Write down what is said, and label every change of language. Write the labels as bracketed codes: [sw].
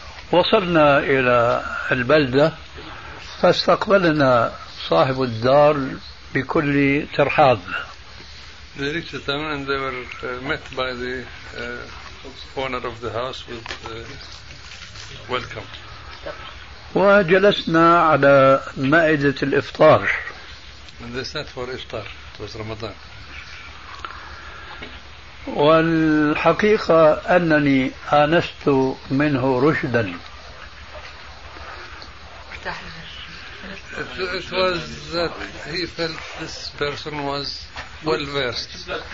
[ar] وصلنا إلى البلدة، فاستقبلنا صاحب الدار بكل ترحاب. [en] They reached the town and they were met by the owner of the house with welcome. [ar] وجلسنا على مائدة الإفطار. [en] And they sat for إفطار. It was Ramadan. [ar] والحقيقة أنني آنست منه رشدا. [en] It was that he felt this person was well versed.